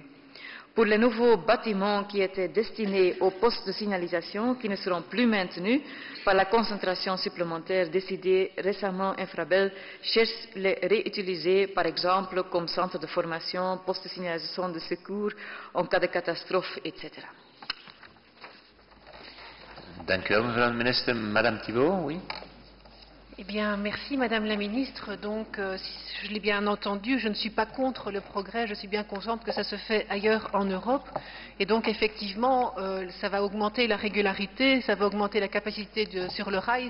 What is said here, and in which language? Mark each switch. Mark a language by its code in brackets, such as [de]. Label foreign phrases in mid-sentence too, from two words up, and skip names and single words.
[fr] Pour les nouveaux bâtiments qui étaient destinés aux postes de signalisation qui ne seront plus maintenus par la concentration supplémentaire décidée récemment, Infrabel cherche les réutiliser par exemple comme centre de formation, poste de signalisation de secours en cas de catastrophe, etc. [nl] Dank u wel, mevrouw de minister. [fr] Madame Thibault, oui. Eh bien, merci Madame la Ministre. Donc, si je l'ai bien entendu, je ne suis pas contre le progrès, je suis bien consciente que ça se fait ailleurs en Europe. Et donc, effectivement, ça va augmenter la régularité, ça va augmenter la capacité sur le rail.